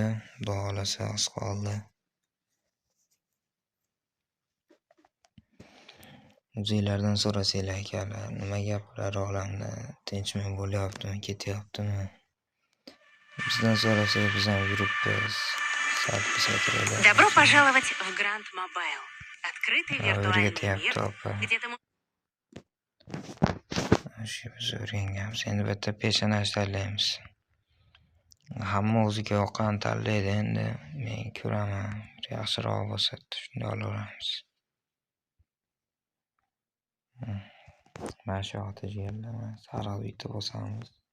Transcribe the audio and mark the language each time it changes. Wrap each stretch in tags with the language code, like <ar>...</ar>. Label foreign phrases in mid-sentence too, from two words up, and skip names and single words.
<uz>Xudo xolasa oz qoldi. O'zinglardan so'rasanglar akalar, nima gaplar olamda? Tinchmi bo'lyaptimi, ketyaptimi? Bizdan so'rasangiz biz ham yuribmiz.</uz> <ru>Добро пожаловать в Grand Mobile. Открытый виртуальный мир, где ты</ru> <uz>Shu biz o'rganganmiz. Endi bitta peshana tanlaymiz. Hamma o'ziga yoqqan tanlaydi. Endi men ko'raman, yaxshiroq bo'lsa shunday olaveramiz. Mana shu yoqda yerlar, sariq bitta bosamiz.</uz>